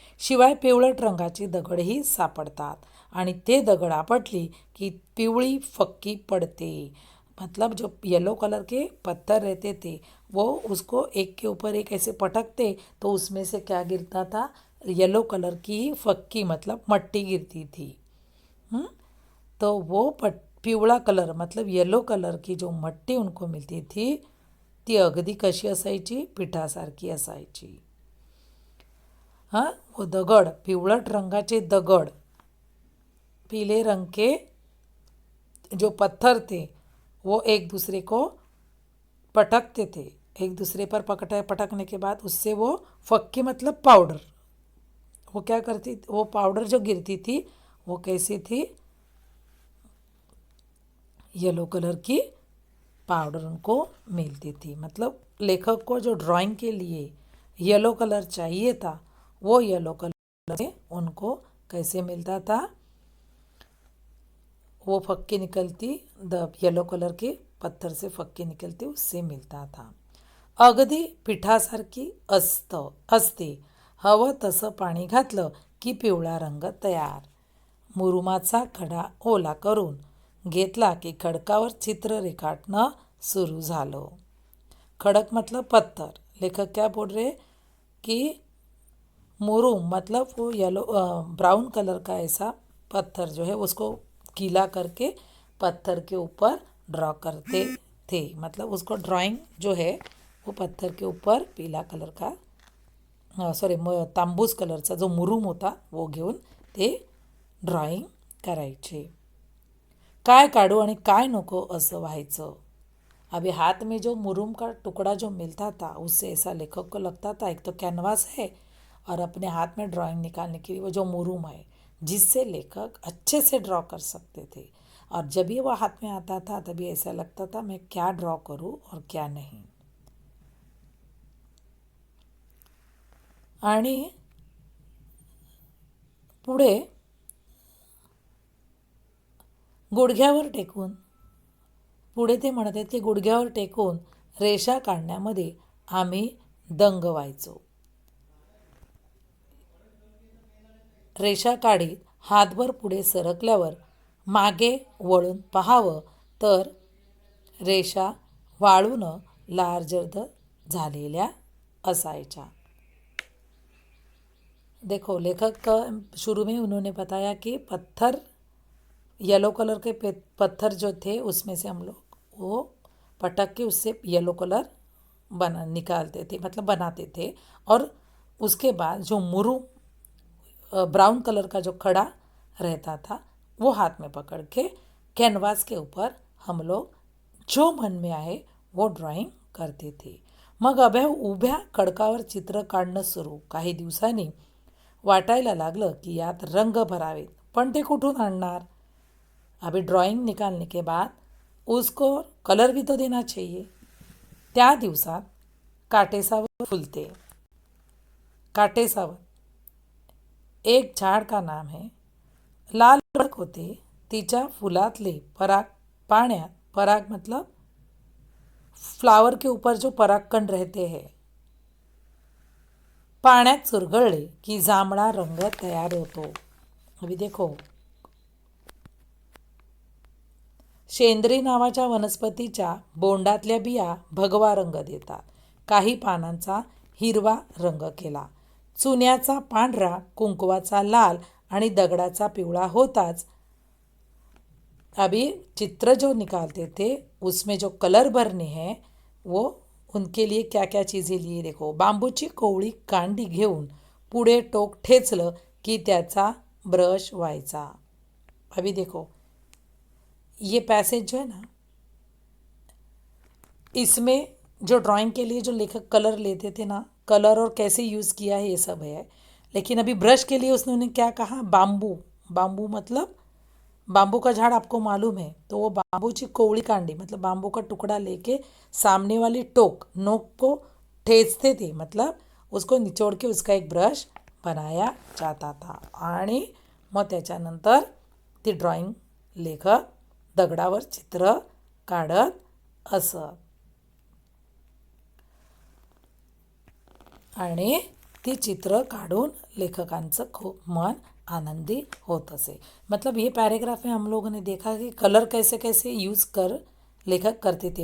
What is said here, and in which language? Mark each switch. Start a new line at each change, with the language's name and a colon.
Marathi: शिवाय पिवळट रंगाची दगडही सापडतात आणि ते दगड आपटली की पिवळी फक्की पड़ते।
Hindi: मतलब जो येलो कलर के पत्थर रहते थे वो उसको एक के ऊपर एक ऐसे पटकते तो उसमें से क्या गिरता था, येलो कलर की फक्की मतलब मट्टी गिरती थी। तो वो पिवळा कलर मतलब येलो कलर की जो मट्टी उनको मिलती थी
Marathi: ती अगदी कशी असायची, पिठासारखी असायची।
Hindi: हाँ, वो
Marathi: दगड पिवळट रंगाचे दगड,
Hindi: पीले रंग के जो पत्थर थे वो एक दूसरे को पटकते थे, एक दूसरे पर पटकने के बाद उससे वो फक्की मतलब पाउडर, वो क्या करती, वो पाउडर जो गिरती थी वो कैसी थी, येलो कलर की पाउडर उनको मिलती थी। मतलब लेखक को जो ड्राइंग के लिए येलो कलर चाहिए था वो येलो कलर से उनको कैसे मिलता था, वो फक्की निकलती, येलो कलर के पत्थर से फक्की निकलती उससे मिलता था।
Marathi: अगदी पिठासारखी असते, हवं तसं पाणी घातलं की पिवळा रंग तयार। मुरुमाचा खडा ओला करून घेतला की खडकावर चित्र रेखाटणं सुरू झालं।
Hindi: खडक मतलब पत्थर, लेखक क्या बोल रहे कि मुरुम मतलब वो येलो ब्राउन कलर का ऐसा पत्थर जो है उसको गीला करके पत्थर के ऊपर ड्रॉ करते थे, मतलब उसको ड्राइंग जो है वो पत्थर के ऊपर पीला कलर का सॉरी
Marathi: तांबूस कलरचा जो मुरूम होता वो घेऊन ते ड्रॉइंग करायचे. काय काढू आणि काय नको असं व्हायचं.
Hindi: अभी हाथ में जो मुरूम का टुकड़ा जो मिलता था उससे ऐसा लेखक को लगता था एक तो कैनवास है और अपने हाथ में ड्राइंग निकालने के लिए वो जो मुरूम है जिससे लेखक अच्छे से ड्रॉ कर सकते थे. और जब भी वो हाथ में आता था तभी ऐसा लगता था मैं क्या ड्रॉ करूं और क्या नहीं.
Marathi: आणि पुढे गुडघ्यावर टेकून पुढे ते म्हणत आहेत की गुडघ्यावर टेकून रेषा काढण्यामध्ये आम्ही दंग व्हायचो. रेषा काढीत हातभर पुढे सरकल्यावर मागे वळून पाहावं तर रेषा वाळून लालजर्द झालेल्या असायच्या.
Hindi: देखो लेखक का शुरू में उन्होंने बताया कि पत्थर येलो कलर के पत्थर जो थे उसमें से हम लोग वो पटक के उससे येलो कलर निकालते थे, मतलब बनाते थे. और उसके बाद जो मुरू ब्राउन कलर का जो खड़ा रहता था वो हाथ में पकड़ के कैनवास के ऊपर हम लोग जो मन में आए वो ड्राइंग करते थे.
Marathi: मग उभ्या खडकावर चित्र काढणं सुरू. काही दिवसांनी वाटायला लागलं की यात रंग भरावेत, पण ते कुठून आणणार.
Hindi: अभी ड्राइंग निकालने के बाद उसको कलर भी तो देना चाहिए.
Marathi: त्या दिवसात काटेसावर फुलते.
Hindi: काटेसावर एक झाड का नाम है.
Marathi: लाल भडक होते. तिच्या फुलातले पराग पाण्यात, पराग
Hindi: मतलब फ्लावर के ऊपर जो परागकण रहते हैं,
Marathi: पाण्यात चुरगळले की जांभळा रंग तयार होतो.
Hindi: अभी देखो
Marathi: शेंद्री नावाच्या वनस्पतीच्या बोंडातल्या बिया भगवा रंग देतात. काही पानांचा हिरवा रंग केला. चुन्याचा पांढरा, कुंकवाचा लाल आणि दगडाचा पिवळा होताच.
Hindi: अभी चित्र जो निकालते थे उसमें जो कलर भरने हैं वो उनके लिए क्या क्या चीज़ें लिए देखो.
Marathi: बांबूची कोवळी कांडी घेऊन पुढे टोक ठेचलं की त्याचा ब्रश व्हायचा.
Hindi: अभी देखो ये पैसेज जो है ना, इसमें जो ड्राइंग के लिए जो लेखक कलर लेते थे ना, कलर और कैसे यूज़ किया है ये सब है. लेकिन अभी ब्रश के लिए उसने क्या कहा, बाम्बू. बाम्बू मतलब बाम्बू का झाड़ आपको मालूम है, तो वो
Marathi: बाम्बूची कोवड़ी कांडी
Hindi: मतलब बाम्बू का टुकड़ा लेके सामने वाली नोक को ठेचते थे, मतलब उसको निचोड़ के उसका एक ब्रश बनाया जाता था.
Marathi: आणि मग त्याच्यानंतर ती ड्रॉइंग लेखक दगडावर चित्र काढत असत आणि ती चित्र काढून लेखकांचं खूप मन आनंदी होत असे.
Hindi: मतलब ये पैराग्राफ में हम लोगों ने देखा कि कलर कैसे कैसे यूज़ कर लेखक करते थे.